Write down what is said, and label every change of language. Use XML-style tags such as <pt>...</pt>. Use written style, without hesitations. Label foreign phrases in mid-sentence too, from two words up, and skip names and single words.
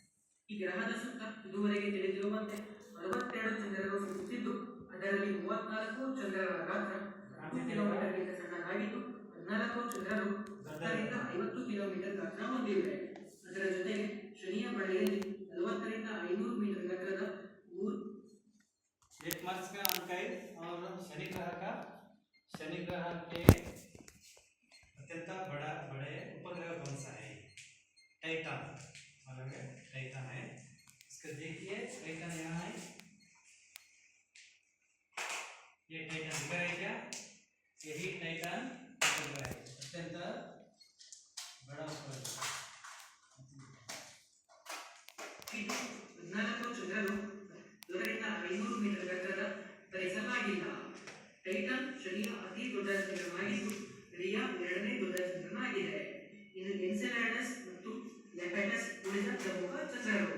<kn>ಈಗ ಗ್ರಹದ ಸುತ್ತ ಇದುವರೆಗೆ ತಿಳಿದಿರುವಂತೆ 62 ಚಂದ್ರರು ಸುತ್ತುತ್ತಿದ್ದು ಅದರಲ್ಲಿ 34 ಚಂದ್ರರ ಗಾತ್ರ 10 ಕಿಲೋಮೀಟರ್ಗಿಂತ ಸಣ್ಣದಾಗಿದ್ದು 14 ಚಂದ್ರರು 10ರಿಂದ 50 ಕಿಲೋಮೀಟರ್ ಗಾತ್ರ ಹೊಂದಿವೆ. ಅದರ ಜೊತೆಗೆ ಶನಿಯ ಬಳಿಯಲ್ಲಿ 40 ರಿಂದ 500 मीटर ಗಾತ್ರದ</kn> <hi>1 मार्क्स का अंक है और शनि ग्रह के अत्यंत बड़े उपग्रह कौन सा है? टाइटन। टाइटन है। इसको देखिए, टाइटन यहाँ है, ये टाइटन दिख रहा है क्या? यही टाइटन उपग्रह है, अत्यंत बड़ा उपग्रह।</hi> <kn>14 ಚಂದ್ರರು 100ರಿಂದ 500 ಮೀಟರ್ ಗಾತ್ರದ ಧರಿಸಲಾಗಿಲ್ಲ. ಟೈಟನ್ ಶನಿಯ ಅತಿ ದೊಡ್ಡ ಚಂದ್ರನಾಗಿದ್ದು ರಿಯಾ ಎರಡನೇ ದೊಡ್ಡ ಚಂದ್ರನಾಗಿದೆ. ಇನ್ನು ಎನ್ಸೆಲಾಡಸ್ ಮತ್ತು ಲೆಪೆಟಸ್ ಉಳಿದ ಪ್ರಮುಖ ಚಂದ್ರರು.</kn>